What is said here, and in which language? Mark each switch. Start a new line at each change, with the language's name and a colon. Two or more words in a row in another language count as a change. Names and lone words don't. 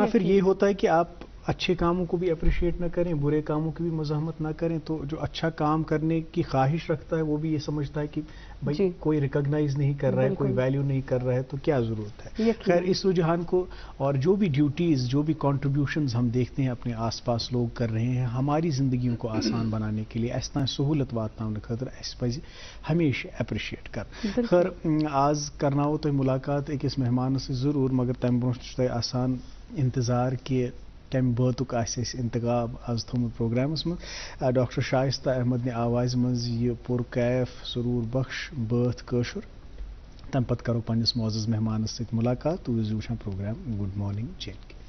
Urdu: ورنہ پھر یہ ہوتا ہے کہ آپ اچھے کاموں کو بھی اپریشیٹ نہ کریں, برے کاموں کی بھی مزاحمت نہ کریں, تو جو اچھا کام کرنے کی خواہش رکھتا ہے وہ بھی یہ سمجھتا ہے کہ بھائی کوئی ریکگنائز نہیں کر رہا ہے, کوئی ویلیو نہیں کر رہا ہے, تو کیا ضرورت ہے. خیر, اس رجحان کو اور جو بھی ڈیوٹیز, جو بھی کنٹریبیوشنز ہم دیکھتے ہیں اپنے آس پاس لوگ کر رہے ہیں ہماری زندگیوں کو آسان بنانے کے لیے, اس طرح
Kashmiri: سہولت واتناؤنہٕ خٲطرٕ اَسہِ پَزِ ہمیشہ اپریشیٹ کر.
Urdu: خیر,
Kashmiri: آز کرناوو تۄہہِ ملاقات أکِس مہمانس سۭتۍ ضروٗر, مگر تمہِ برونٛٹھ چھُ تۄہہِ آسان انتظار کہ کمہِ بٲتُک آسہِ اَسہِ انتخاب آز تھوٚمُت پروگرامس منٛز. ڈاکٹر شائستہ احمد نہِ آوازِ منٛز یہِ پُرکیف سرور بخش بٲتھ کٲشُر. تمہِ پتہٕ کرو پننِس معزز مہمانس سۭتۍ ملاقات. تُہۍ ٲسِو وٕچھان پروگرام گُڈ مارننگ JNK.